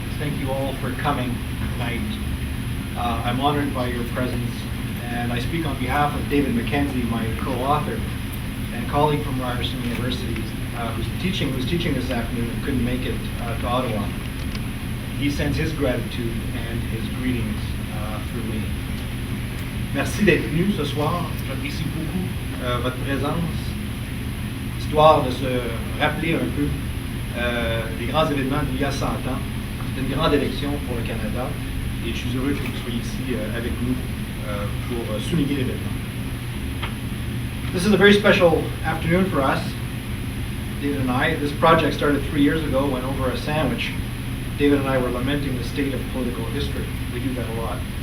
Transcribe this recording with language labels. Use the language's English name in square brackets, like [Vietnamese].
[English] Thank you all for coming tonight. I'm honored by your presence, and I speak on behalf of David Mackenzie, my co-author and colleague from Ryerson University, who's teaching this afternoon and couldn't make it to Ottawa. He sends his gratitude and his greetings through me. [French] Merci d'être venu ce soir. J'apprécie beaucoup votre présence, histoire de se rappeler un peu les grands événements d'il y a 100 ans. C'est une grande élection pour le Canada et je suis heureux que vous soyez ici avec nous pour souligner l'événement. [English] This is a very special afternoon for us, David and I. This project started 3 years ago when over a sandwich, David and I were lamenting the state of political history. We do that a lot.